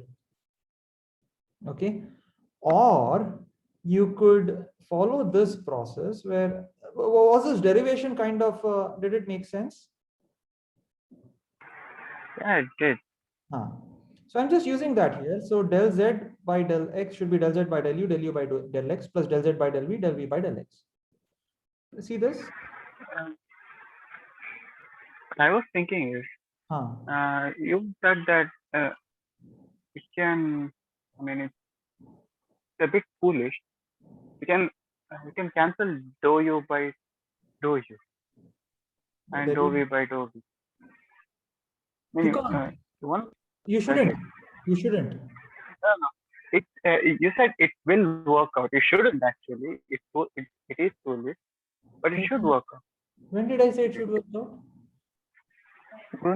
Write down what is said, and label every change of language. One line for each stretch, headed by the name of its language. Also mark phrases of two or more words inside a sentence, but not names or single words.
English: Okay, or you could follow this process where, was this derivation kind of, did it make sense? Yeah, it did. So I'm just using that here. So del z by del x should be del z by del u by del x plus del z by del v by del x. See this? What I was thinking is, you said that it can, I mean, it's a bit foolish. You can cancel dou u by dou u and dou v by dou v. I You mean, can't. one. You shouldn't. You shouldn't. No. It you said it will work out. It shouldn't actually. It is foolish, but it should work out. When did I say it should work out? Wouldn't